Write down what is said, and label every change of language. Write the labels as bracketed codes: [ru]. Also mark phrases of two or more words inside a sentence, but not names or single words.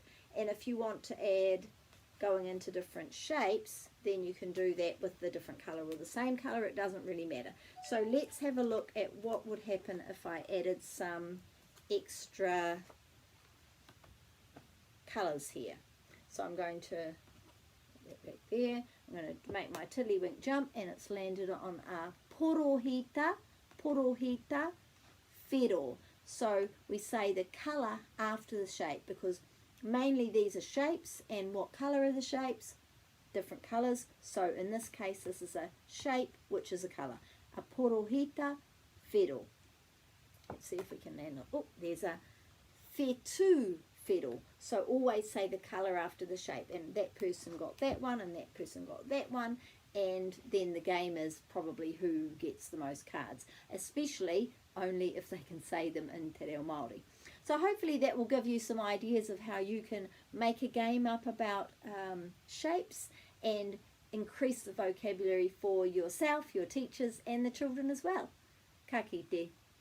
[en] And if you want to add going into different shapes, then you can do that with the different colour or the same colour. It doesn't really matter. So let's have a look at what would happen if I added some extra colours here. So I'm going to put that back there. I'm going to make my tiddlywink jump, and it's landed on a [mi] porohita, whiro. [en] So we say the colour after the shape, because mainly these are shapes, and what colour are the shapes? Different colours. So in this case this is a shape which is a colour. [mi] A porohita whiro. [en] Let's see if we can land it. Oh, there's a [mi] whetū whiro. [en] So always say the colour after the shape, and that person got that one and that person got that one, and then the game is probably who gets the most cards, especially only if they can say them in Te Reo Māori. So hopefully that will give you some ideas of how you can make a game up about shapes and increase the vocabulary for yourself, your teachers and the children as well. [mi] Ka kite.